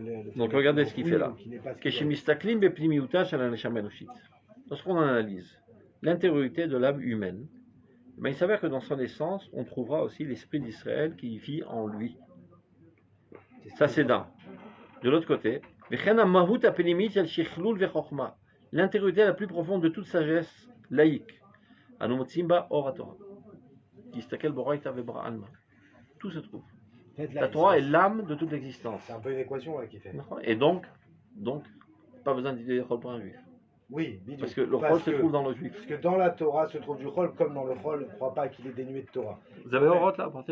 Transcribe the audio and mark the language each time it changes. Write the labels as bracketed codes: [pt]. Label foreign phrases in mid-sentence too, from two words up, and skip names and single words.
[fr] Donc, regardez ce qu'il fait là. Qui n'est pas ce qu'il est. [he] כשמסתכלים בפנימיותה של הנשמה האנושית. [fr] Lorsqu'on analyse l'intériorité de l'âme humaine, ben, il s'avère que dans son essence, on trouvera aussi l'esprit d'Israël qui vit en lui. Ça, c'est d'un. De l'autre côté, [he] וכן המהות הפנימית של השכלול והחכמה. [fr] L'intériorité la plus profonde de toute sagesse laïque. [he] אנו מוצאים בה אור התורה. [arc] אסתכל באורייתא וברא עלמא. [fr] Tout se trouve. En fait, là, La Torah est c'est- l'âme de toute l'existence. C'est un peu une équation là, qu'il fait. Et donc, pas besoin d'étudier le Chol pour un juif. Oui, bidou. Parce que le Parce Chol se que- trouve dans le juif. Parce que dans la Torah se trouve du Chol, comme dans le Chol, ne croit pas qu'il est dénué de Torah. Vous avez Oroth là, portez